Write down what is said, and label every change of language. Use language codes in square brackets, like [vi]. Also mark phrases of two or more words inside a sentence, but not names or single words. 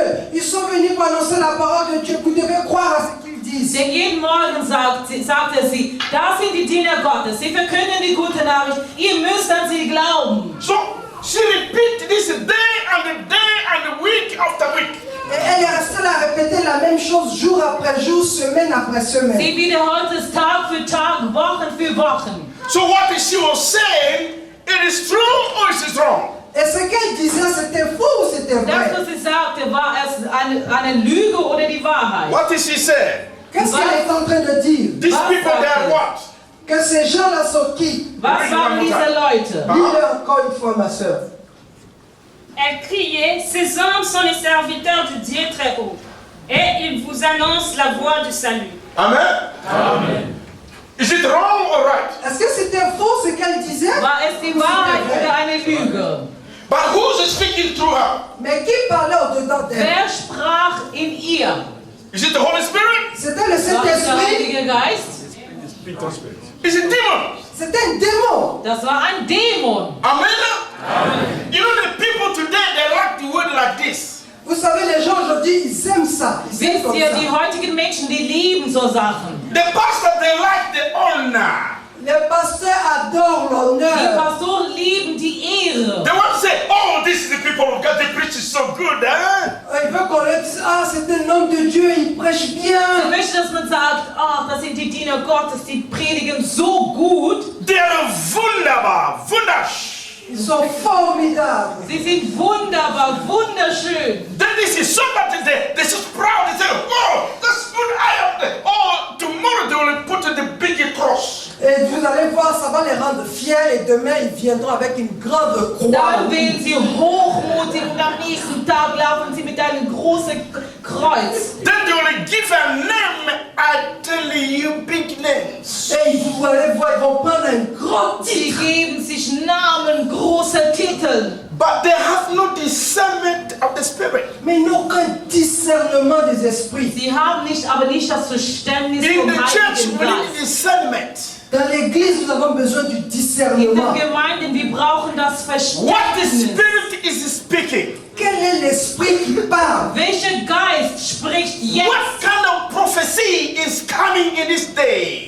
[fr] Ils sont venus pour annoncer la parole de Dieu. Vous devez croire à ce qu'ils disent. [de] Denn jeden Morgen sagte sie, da sind die Diener Gottes, sie verkünden die gute Nachricht, ihr müsst an sie glauben. [en] So she repeat this day and the week after week. [fr] Et elle est restée là à répéter la même chose jour après jour, semaine après semaine. [de] Sie wiederholt es Tag für Tag, Wochen für Wochen. [en] So what she was saying, it is true or is it wrong? [fr] Et ce qu'elle disait, c'était faux ou c'était [de] Das, [fr] vrai? [de] was sie sagte, war es eine Lüge oder die Wahrheit? [en] What did she say? [fr] Qu'est-ce qu'elle est en train de dire? [en] These people, they are what? [fr] Que ces gens-là sont qui? [de] Was waren diese Leute? [fr] Dis-le encore une fois, ma soeur. Elle criait, ces hommes sont les serviteurs du Dieu très haut et ils vous annoncent la voie du salut. [en] Amen? Amen. Is it wrong or right? [fr] Est-ce que c'était faux ce qu'elle disait? [de] War es die Wahrheit oder eine Lüge? [en] But who's speaking through her? [fr] Mais qui parlait au-dedans d'elle? [de] Wer sprach in ihr? [en] Is it the Holy Spirit? [fr] C'était le [de] War es der [fr] Saint-Esprit? [de] Heilige Geist? [en] Is it demon? [fr] C'était un démon. [de] Das war ein Dämon. [en] Amen? You know the people today, they like the word like this. [fr] Vous savez, les gens aujourd'hui, ils aiment ça. Ils aiment [de] Wisst [fr] comme [de] ihr, [fr] ça. [de] die heutigen Menschen, die lieben so Sachen. [en] The pastor, they like the honor. [fr] Les pasteurs adorent [de] Die [fr] l'honneur. [de] Pastoren lieben die Ehre. [en] They want to say, oh, this is the people of God, they preach is so good, eh? [fr] Ils veulent qu'on leur dise, ah, c'est un homme de Dieu, il prêche [de] Sie [fr] bien. [de] möchten, dass man sagt, ach, das sind die Diener Gottes, die predigen so gut. [en] They are [de] wunderbar, wundersch. [fr] Ils sont formidables. [de] Sie sind wunderbar, wunderschön. [en] Then they see somebody there, they're so proud, they say, oh, that's good, I am there. Oh, tomorrow they will put the big big cross. [fr] Et vous allez voir, ça va les rendre fiers et demain ils viendront avec une grande croix. [de] Dann werden sie hochmutig und am nächsten Tag laufen sie mit einem großen Kreuz. [en] Then they will give a name, I tell you, big names. [fr] Et vous allez voir, ils vont prendre un grand [de] Sie [fr] titre. [de] geben sich Namen, große Titel. [en] But they have no discernment of the spirit. [fr] Mais ils n'ont aucun discernement des esprits. [de] Sie haben aber nicht das Verständnis [en] In [de] vom [en] the church, [de] Heiligen [en] we need [de] Geist. [en] discernment. [fr] Dans l'église, nous avons besoin du [de] In [fr] discernement. [de] den Gemeinden, wir brauchen das [en] What the [de] Verständnis. [en] spirit is speaking. [fr] Quel est l'esprit qui parle? [de] Welcher Geist spricht jetzt? [en] What kind of prophecy is coming in this day?